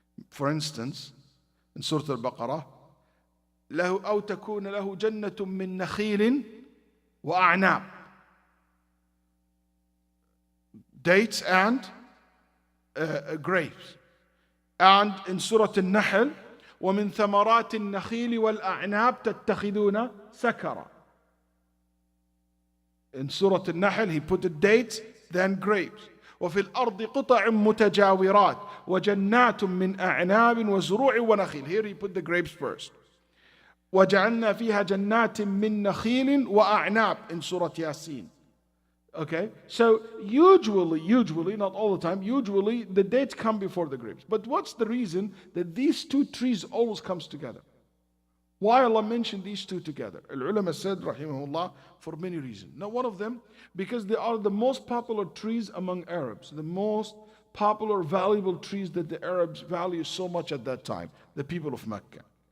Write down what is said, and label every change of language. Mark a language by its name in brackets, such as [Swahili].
[English] For instance, in Surah Al-Baqarah, [Arabic] له أو تكون له جنة من نخيل وأعناب. [English] Dates and grapes. And in Surah Al-Nahl, [Arabic] ومن ثمرات النخيل والأعناب تتخذون سكرا. [English] In Surah Al-Nahl, he put the dates, then grapes. [Arabic] وفي الأرض قطع متجاورات وجنات من أعناب وزروع ونخيل. [English] Here he put the grapes first. [Arabic] وجعلنا فيها جنات من نخيل وأعناب [English] in Surah Yasin. Okay, so usually, not all the time, usually the dates come before the grapes. But what's the reason that these 2 trees always comes together? Why Allah mentioned these 2 together? Al-ulama said, rahimahullah, for many reasons. Now, one of them, because they are the most popular trees among Arabs, the most popular, valuable trees that the Arabs value so much at that time, the people of Mecca.